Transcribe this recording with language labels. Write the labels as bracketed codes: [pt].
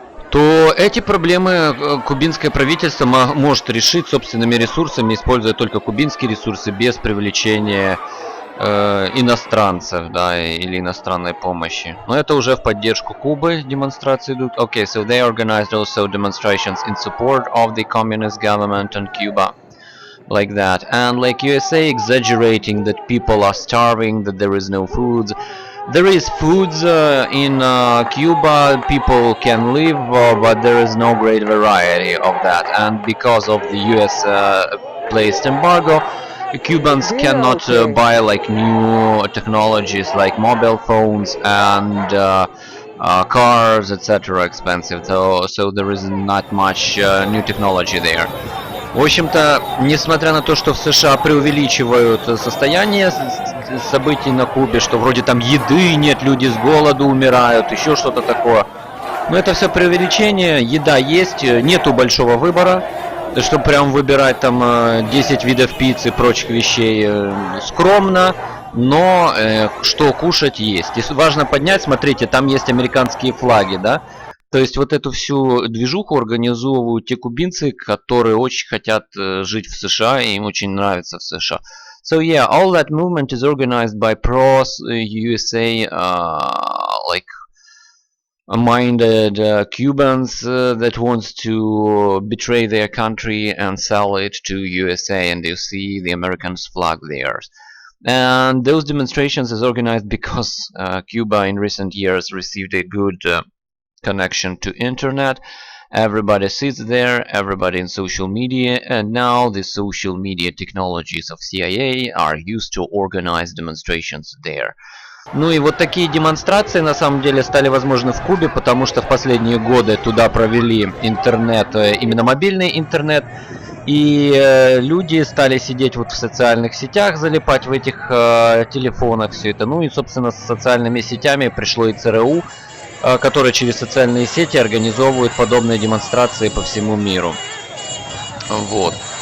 [ru] то эти проблемы кубинское правительство может решить собственными ресурсами, используя только кубинские ресурсы, без привлечения иностранцев, да, или иностранной помощи. Но это уже в поддержку Кубы демонстрации идут. [en] Okay, so they organized also demonstrations in support of the communist government in Cuba. Like that. And like USA exaggerating that people are starving, that there is no food. There is foods in Cuba, people can live, but there is no great variety of that. And because of the US placed embargo, Cubans cannot buy like new technologies like mobile phones and cars, etc. expensive. So there is not much new technology there. [ru] В общем-то, несмотря на то, что в США преувеличивают состояние событий на Кубе, что вроде там еды нет, люди с голоду умирают, еще что-то такое. Но это все преувеличение, еда есть, нету большого выбора. Чтобы прям выбирать там 10 видов пиццы и прочих вещей скромно, но что кушать есть. И важно поднять, смотрите, там есть американские флаги, да? То есть вот эту всю движуху организовывают те кубинцы, которые очень хотят жить в США, и им очень нравится в США. [en] So yeah, all that movement is organized by pro-USA like minded Cubans that wants to betray their country and sell it to USA, and you see the Americans flag there. And those demonstrations is organized because Cuba in recent years received a good connection to internet. Everybody sits there, everybody in social media, and now the social media technologies of CIA are used to organize demonstrations there. [ru] Ну и вот такие демонстрации на самом деле стали возможны в Кубе, потому что в последние годы туда провели интернет, именно мобильный интернет, И люди стали сидеть вот в социальных сетях, залипать в этих телефонах, все это. Ну и, собственно, с социальными сетями пришло и ЦРУ, которое через социальные сети организовывает подобные демонстрации по всему миру. Вот.